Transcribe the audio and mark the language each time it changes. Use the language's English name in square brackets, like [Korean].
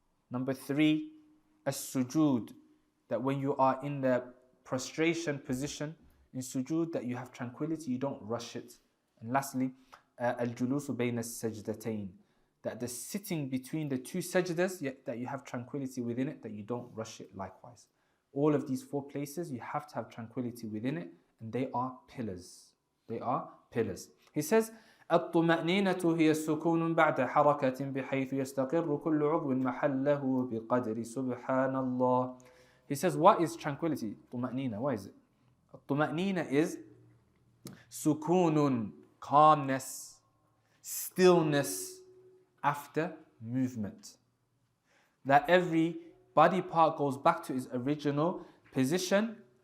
[English] Number 3, As-Sujood. That when you are in the prostration position, in Sujood, that you have tranquility, you don't rush it. And lastly, Al-Julusu bayna as-sajdatayn. That the sitting between the 2 sajdas, that you have tranquility within it, that you don't rush it likewise. All of these 4 places, you have to have tranquility within it, and they are pillars. They are pillars. He says, [Arabic] الطمأنينة هي السكون بعد حركة بحيث يستقر كل عضو محله بقدر سبحان الله. [English] He says, what is tranquility? طمأنينة, what is it? الطمأنينة is سكون, calmness, stillness after movement. That every body part goes back to its original position.